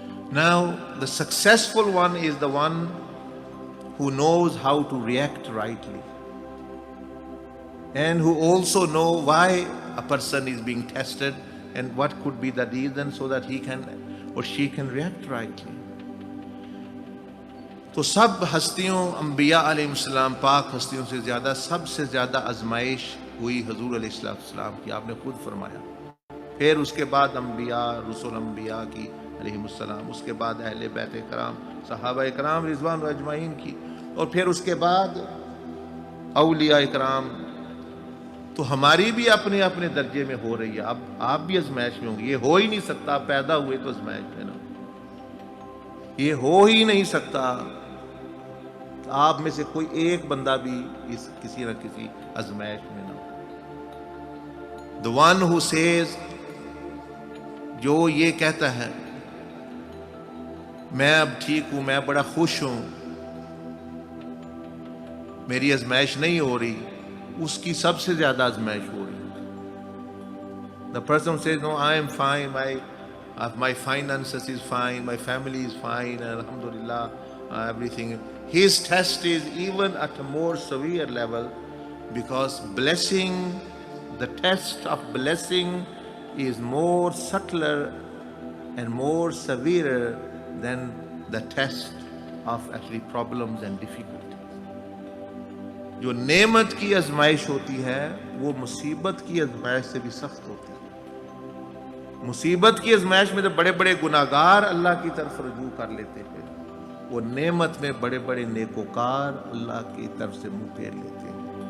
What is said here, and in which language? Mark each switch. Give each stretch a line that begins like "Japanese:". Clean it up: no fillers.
English: Now, the successful one is the one who knows how to react rightly, and who also know why a person is being tested and what could be the reason, so that he can or she can react rightly.
Hindi: तो सब हस्तियों अम्बिया अलैहिस्सलाम पाक हस्तियों से ज़्यादा सबसे ज़्यादा आजमाइश हुई हजूर अलैहिस्सलाम की, आपने खुद फरमाया। फिर उसके बाद अम्बिया रसूल अम्बिया की अलैहिमुस्सलाम, उसके बाद अहले बैत कराम सहाबा कराम रिजवान अजमाइन की, और फिर उसके बाद औलिया कराम। तो हमारी भी अपने अपने दर्जे में हो रही है। अब आप भी आजमाइश में होंगे, ये हो ही नहीं सकता, पैदा हुए तो आजमाइश में ना, ये हो ही नहीं सकता। आप में से कोई एक बंदा भी इस किसी न किसी आजमाइश में ना हो।
English: the one who says,
Hindi: जो ये कहता है मैं अब ठीक हूं, मैं बड़ा खुश हूं, मेरी आजमाइश नहीं हो रही, उसकी सबसे ज्यादा आजमाइश हो रही है।
English: The person says no I am fine, my finances is fine, my family is fine, alhamdulillah, everything. His test is even at a more severe level, because blessing, the test of blessing is more subtler and more severe than the test of actually problems and difficulties.
Hindi: जो नेमत की आजमाइश होती है वो मुसीबत की आजमाइश से भी सख्त होती है। मुसीबत की आजमाइश में तो बड़े बड़े गुनाहगार अल्लाह की तरफ रुजू कर लेते हैं, वो नेमत में बड़े बड़े नेकोकार अल्लाह की तरफ से मुंह फेर लेते हैं।